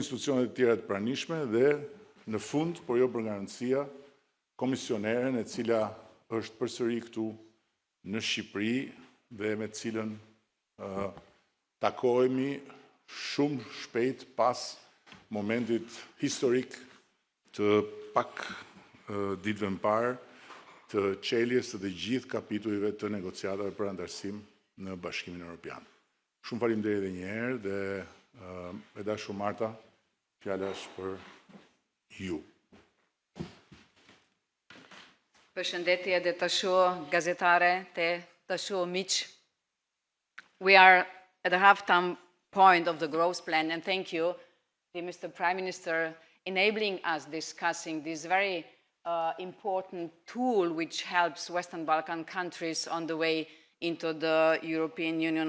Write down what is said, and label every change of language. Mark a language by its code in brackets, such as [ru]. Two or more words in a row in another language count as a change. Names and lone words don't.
[sq] institucionet e tjera të pranishme dhe në fund, por jo për garancia, komisioneren e cila është përsëri këtu në Shqipëri dhe me cilën takohemi shumë shpejt pas momentit historik të pak ditëve më parë të çeljes të gjithë kapitujve të negociatave për antarësim në Bashkimin Evropian. Shumë faleminderit edhe një herë dhe e dashur Marta, fjala është për ju. Përshëndetje dhe të shoh gazetare të shoh miq. [en] We are at the half-time point of the growth plan, and thank you, Mr. Prime Minister, enabling us discussing this very important tool which helps Western Balkan countries on the way into the European Union.